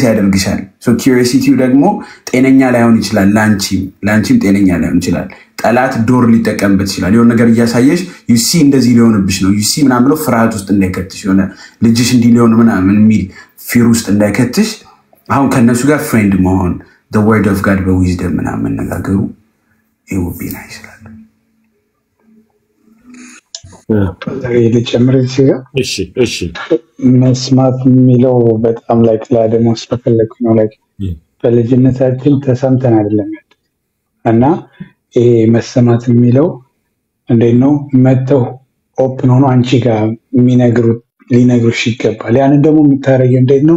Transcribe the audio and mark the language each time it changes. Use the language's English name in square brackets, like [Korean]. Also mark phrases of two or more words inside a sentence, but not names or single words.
[Amharic] ያደርግሻል። ኪዩሪዮሲቲው ደግሞ ጤነኛ ላይሆን ይችላል። ላንቺም ጤነኛ ላይሆን ይችላል። ጠላት ዶር ሊጠቀምበት ይችላል። የሆነ ነገር እያሳየሽ ዩሲ እንደዚህ ሊሆንብሽ ነው ዩሲ ምናምን ብሎ ፍርሃት ውስጥ እንዳይከትሽ የሆነ ልጅሽ እንዲህ ሊሆን ምናምን የሚል ፊር ውስጥ እንዳይከትሽ አሁን ከነሱ ጋር ፍሬንድ መሆን [English] the word of God [Amharic] በዊዝደም ምናምን መነጋገሩ [English] it would be nice [Amharic] ይላል። ልጨምር ሲጋ እሺ መስማት የሚለው በጣም ላይክ ለደሞ ስለፈለኩ ነው። ላይክ በልጅነታችን ተሰምተን አይደለም እና ይሄ መሰማት የሚለው እንዴት ነው መተው ኦፕን ሆኖ አንቺ ጋር የሚነግሩት ሊነግሩሽ ይገባል። ያንን ደግሞ የምታደርጊው እንዴት ነው?